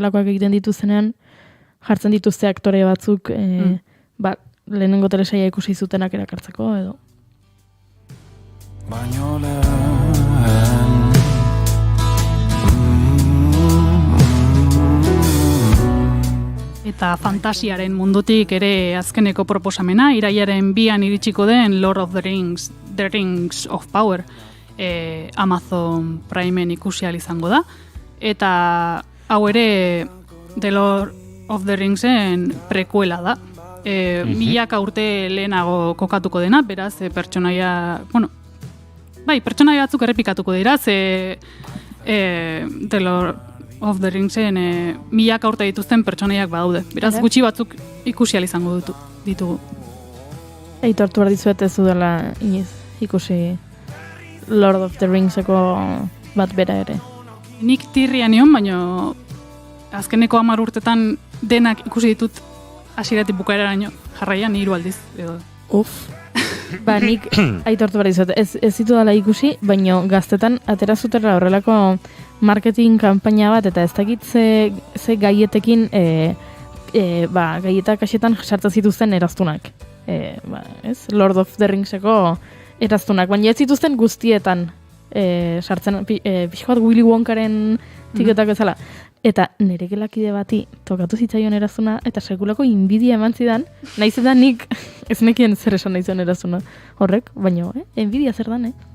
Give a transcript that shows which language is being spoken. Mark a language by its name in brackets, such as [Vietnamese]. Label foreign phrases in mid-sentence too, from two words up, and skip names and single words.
[Basque] Horrelakoak egiten dituztenean, jartzen dituzte aktore batzuk, lehenengo telesaia ikusi zutenak erakartzeko, edo. Eta fantasiaren mundutik ere azkeneko proposamena, iraiaren 2an iritsiko den [English] Lord of the Rings, The Rings of Power, [Basque] Amazon Primeen ikusi ahal izango da. Eta hau ere [English] The Lord of the Ringsen [Basque] prekuela da. Milaka urte lehenago kokatuko dena, beraz, pertsonaia, pertsonaia batzuk errepikatuko dira, [English] The Lord of the Ringsen [Basque] milaka urte dituzten pertsonaiak badaude. Beraz, gutxi batzuk ikusi ahal izango ditugu. Aitortu behar dizuet ez dudala iniz ikusi [English] Lord of the Ringseko [Basque] bat bera ere. Nik tirria nion, baina azkeneko 10 urtetan denak ikusi ditut hasieratik bukaeraraino, jarraian 3 aldiz. Nik aitortu behar dizuet, ez ditu dala ikusi, baina gaztetan atera zutera horrelako [English] marketing kanpaina [Basque] bat, eta ez dakit ze gaietekin gaietak asetan sartzen zituzten eraztunak. [English] Lord of the Ringseko [Basque] eraztunak, baina ez zituzten guztietan sartzen, pixko bat Willy Wonkaren tiketak ezala. Eta nire gelakide bati tokatu zitzaion erazuna, eta sekulako inbidia eman zidan, nahiz eta nik ez nekien zer esan nahi zuen erazuna horrek, baina, inbidia zer dan,